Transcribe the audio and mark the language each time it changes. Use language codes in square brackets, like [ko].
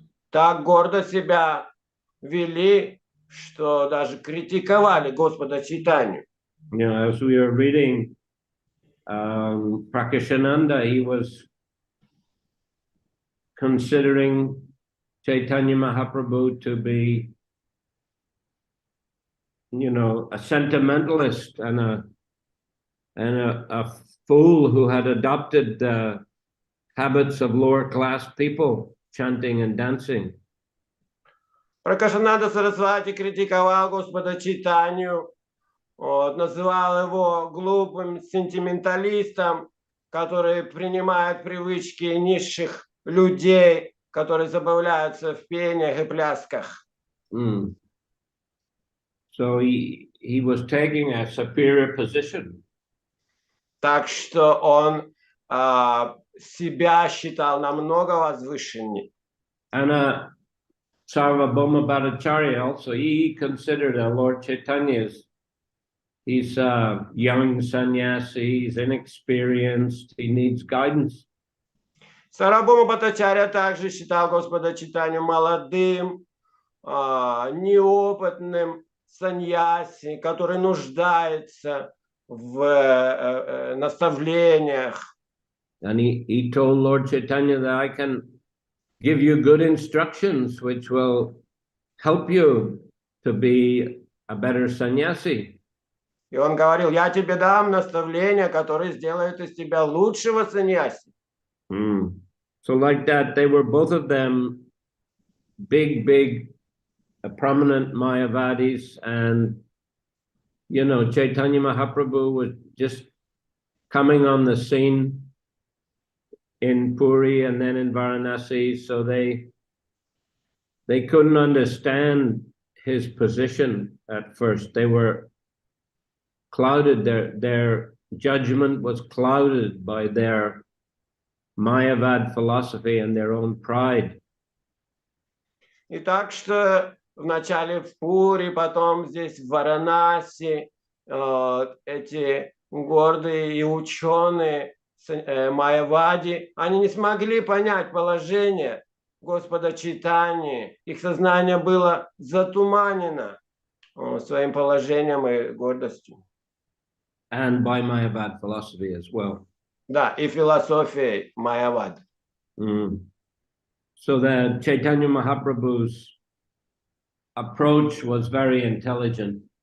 [ru] Так гордо себя вели, что даже критиковали Господа Чайтанью. [en] You know, as we were reading Prakashananda, he was considering Chaitanya Mahaprabhu to be, you know, a sentimentalist and a fool who had adopted the habits of lower class people, chanting and dancing. [ru] Пракашананда Сарасвати критиковал Господа Чайтанью, называл его глупым сентименталистом, который принимает привычки низших людей, которые забавляются в пениях и плясках. [en] So he was taking a superior position. [ru] Так что он себя считал намного возвышеннее. [en] And Sarvabhauma Bhattacharya also, he considered Lord Chaitanya he's a young sannyasi, he's inexperienced, he needs guidance. [ru] Сарвабхаума Бхаттачарья также считал Господа Чайтанью молодым, неопытным саньяси, который нуждается в наставлениях. [en] And he told Lord Chaitanya that I can give you good instructions which will help you to be a better sannyasi. [ru] И он говорил, я тебе дам наставления, которые сделают из тебя лучшего саньяси. [en] So like that, they were both of them big, prominent Mayavadis, and you know, Chaitanya Mahaprabhu was just coming on the scene in Puri and then in Varanasi, so they couldn't understand his position at first. They were clouded, their judgment was clouded by their Mayavad philosophy and their own pride. [ru] И так что вначале в Пури, потом здесь в Варанаси эти гордые и ученые Майявади, они не смогли понять положение Господа Чайтаньи. Их сознание было затуманено своим положением и гордостью. [en] And by Mayavad philosophy as well. [ru] Да, и философией Майявад. [en] So that Chaitanya Mahaprabhu's approach was very intelligent.